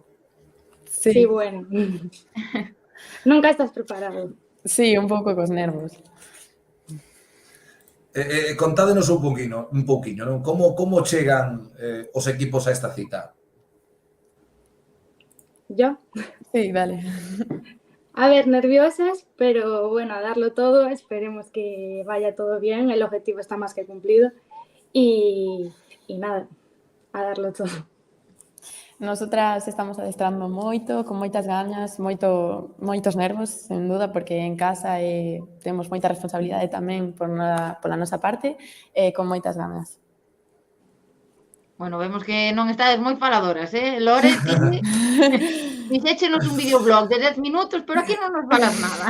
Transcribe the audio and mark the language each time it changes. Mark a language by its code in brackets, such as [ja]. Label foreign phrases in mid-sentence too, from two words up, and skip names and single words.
[es] Sí, bueno. Nunca estás preparado. [gl] sí, un pouco cos nervos. Contádenos un pouquiño, non? Como chegan os equipos a esta cita? [es] Yo, Sí, dale. a ver, nerviosas, pero bueno, a darlo todo, esperemos que vaya todo bien, el objetivo está más que cumplido y nada, a darlo todo. [gl] Nosotras estamos adestrando moito, con moitas gañas, moitos nervos, sen duda, porque en casa temos moita responsabilidade tamén pola nosa parte, con moitas ganas. Bueno, vemos que non estades moi faladoras, Lore, ti fixéchenos un videoblog de 10 minutos, pero aquí non nos falas nada.